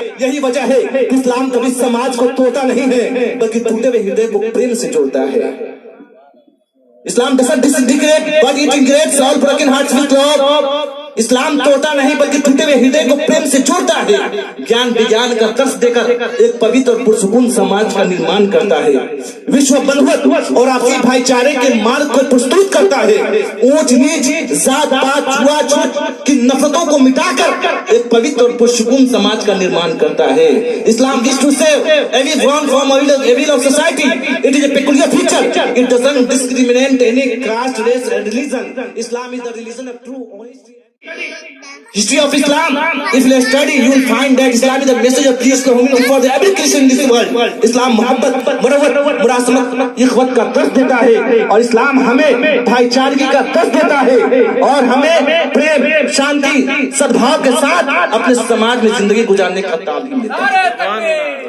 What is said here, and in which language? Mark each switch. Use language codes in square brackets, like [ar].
[ur] یہی وجہ ہے کہ اسلام کبھی سماج کو توڑتا نہیں ہے بلکہ ٹوٹے ہوئے ہردے کو پریم سے جوڑتا ہے. [en] Islam doesn't disintegrate but it integrates all broken hearts with love. [ur] اسلام توڑتا نہیں بلکہ ٹوٹے ہوئے ہردے کو پریم سے جوڑتا ہے. گیان وگیان کا درس دے کر ایک پوتر اور پرسکون سماج کا نرمان کرتا ہے. وشو بندھوت اور آپسی بھائی چارے کے مارگ کو پرستوت کرتا ہے. اونچ نیچ ذات پات چھوا چھوت کی نفرتوں کو مٹا کر ایک پوتر اور پرسکون سماج کا نرمان کرتا ہے. [en] Islam wishes to save everyone from evil of society. It is a peculiar feature. It doesn't discriminate any caste, race and religion. Islam is the religion of true honesty. History of Islam. If you study, you will find that Islam is the message of peace and harmony for every Christian in this world. [ur] Islam محبت مرحمت مراسمت اخوت کا درس دیتا ہے اور اسلام ہمیں بھائی چارگی کا درس دیتا ہے اور ہمیں پریم شانتی سدبھاؤ کے ساتھ اپنے سماج میں زندگی گزارنے کا تعلیم دیتا ہے.